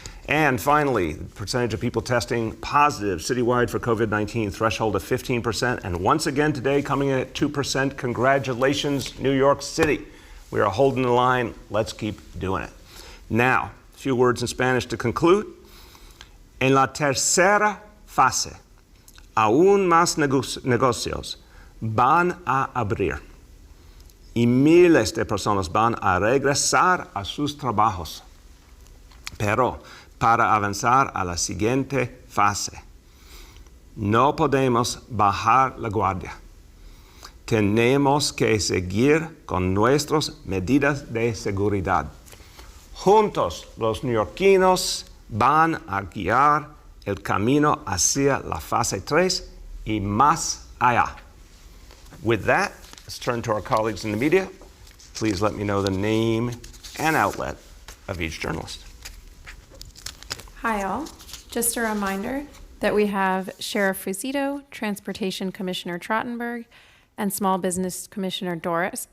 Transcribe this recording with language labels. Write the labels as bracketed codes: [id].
[en] And finally, percentage of people testing positive citywide for COVID-19, threshold of 15%. And once again today, coming in at 2%. Congratulations, New York City. We are holding the line. Let's keep doing it. Now, a few words in Spanish to conclude. [es] En la tercera fase, aún más negocios van a abrir y miles de personas van a regresar a sus trabajos. Pero para avanzar a la siguiente fase, no podemos bajar la guardia. Tenemos que seguir con nuestras medidas de seguridad. Juntos, los neoyorquinos van a guiar el camino hacia la fase 3 y más allá. [en] With that, let's turn to our colleagues in the media. Please let me know the name and outlet of each journalist. Hi, all. Just a reminder that we have Sheriff Fusito, Transportation Commissioner Trottenberg, and Small Business Commissioner Doris.